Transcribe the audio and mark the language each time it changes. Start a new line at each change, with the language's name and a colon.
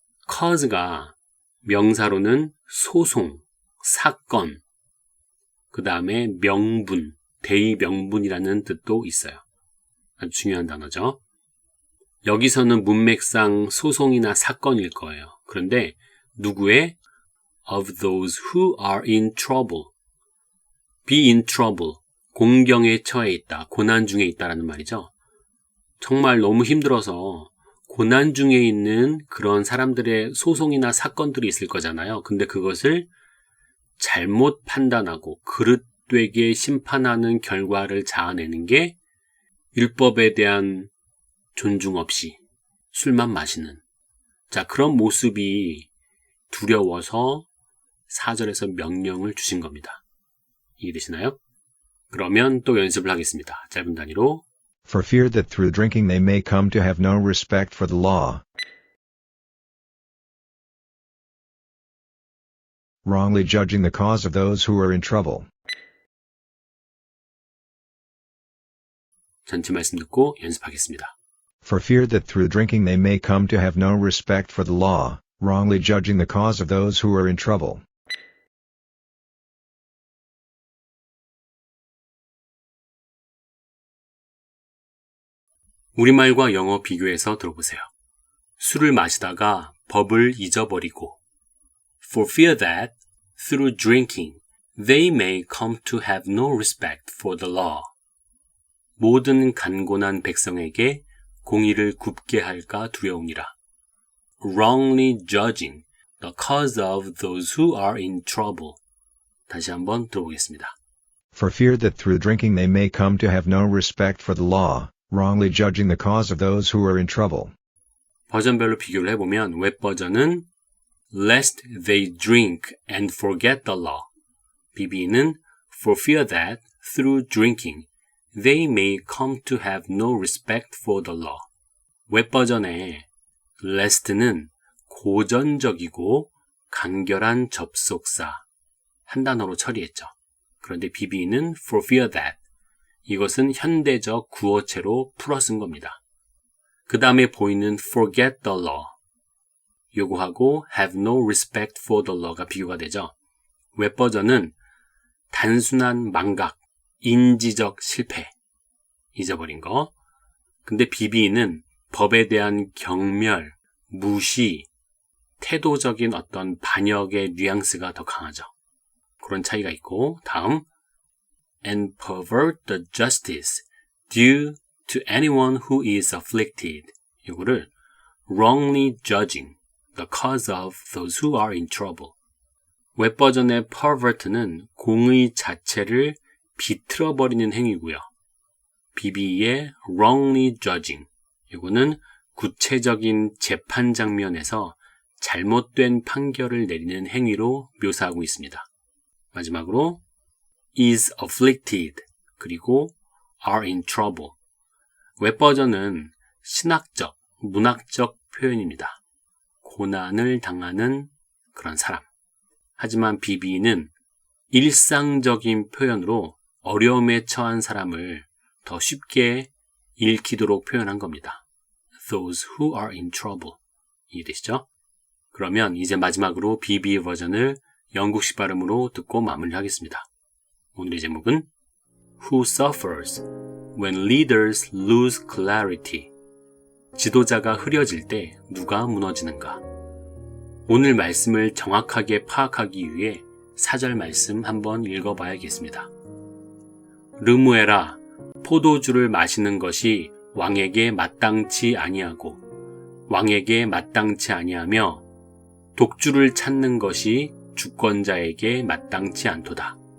Korean: cause가 명사로는 소송, 사건, 그 다음에 명분, 대의명분이라는 뜻도 있어요. 아주 중요한 단어죠. 여기서는 문맥상 소송이나 사건일 거예요. 그런데 누구의?
English: Of those who are in trouble. be in trouble.
Korean: 공경에 처해 있다, 고난 중에 있다라는 말이죠. 정말 너무 힘들어서 고난 중에 있는 그런 사람들의 소송이나 사건들이 있을 거잖아요. 근데 그것을 잘못 판단하고 그릇되게 심판하는 결과를 자아내는 게 율법에 대한 존중 없이 술만 마시는, 자, 그런 모습이 두려워서 4절에서 명령을 주신 겁니다. 이해되시나요? 그러면 또 연습을 하겠습니다. 짧은 단위로.
English: For fear that through drinking they may come to have no respect for the law, wrongly judging the cause of those who are in trouble.
Korean: 전체 말씀 듣고 연습하겠습니다.
English: For fear that through drinking they may come to have no respect for the law, wrongly judging the cause of those who are in trouble.
Korean: 우리말과 영어 비교해서 들어보세요. 술을 마시다가 법을 잊어버리고,
English: For fear that, through drinking, they may come to have no respect for the law.
Korean: 모든 간곤한 백성에게 공의를 굽게 할까 두려우니라.
English: Wrongly judging the cause of those who are in trouble.
Korean: 다시 한번 들어보겠습니다.
English: For fear that through drinking they may come to have no respect for the law, wrongly judging the cause of those who are in trouble.
Korean: 버전별로 비교를 해보면 웹 버전은
English: Lest they drink and forget the law.
Korean: BB는
English: For fear that through drinking they may come to have no respect for the law.
Korean: 웹 버전의 lest는 고전적이고 간결한 접속사, 한 단어로 처리했죠. 그런데 BB는
English: For fear that.
Korean: 이것은 현대적 구어체로 풀어 쓴 겁니다. 그 다음에 보이는
English: forget the law.
Korean: 요거하고
English: have no respect for the law
Korean: 가 비교가 되죠. 웹 버전은 단순한 망각, 인지적 실패, 잊어버린 거. 근데 BB는 법에 대한 경멸, 무시, 태도적인 어떤 반역의 뉘앙스가 더 강하죠. 그런 차이가 있고, 다음
English: and pervert the justice due to anyone who is afflicted.
Korean: 이거를
English: wrongly judging the cause of those who are in trouble.
Korean: 웹 버전의 pervert는 공의 자체를 비틀어버리는 행위고요.
English: BB의 wrongly judging.
Korean: 이거는 구체적인 재판 장면에서 잘못된 판결을 내리는 행위로 묘사하고 있습니다. 마지막으로
English: is afflicted
Korean: 그리고
English: are in trouble.
Korean: 웹 버전은 신학적, 문학적 표현입니다. 고난을 당하는 그런 사람. 하지만 BB는 일상적인 표현으로 어려움에 처한 사람을 더 쉽게 읽히도록 표현한 겁니다.
English: Those who are in trouble.
Korean: 이해되시죠? 그러면 이제 마지막으로 BB 버전을 영국식 발음으로 듣고 마무리하겠습니다. 오늘의 제목은
English: Who suffers when leaders lose clarity?
Korean: 지도자가 흐려질 때 누가 무너지는가? 오늘 말씀을 정확하게 파악하기 위해 4절 말씀 한번 읽어봐야겠습니다. 르무에라, 포도주를 마시는 것이 왕에게 마땅치 아니하고 왕에게 마땅치 아니하며 독주를 찾는 것이 주권자에게 마땅치 않도다.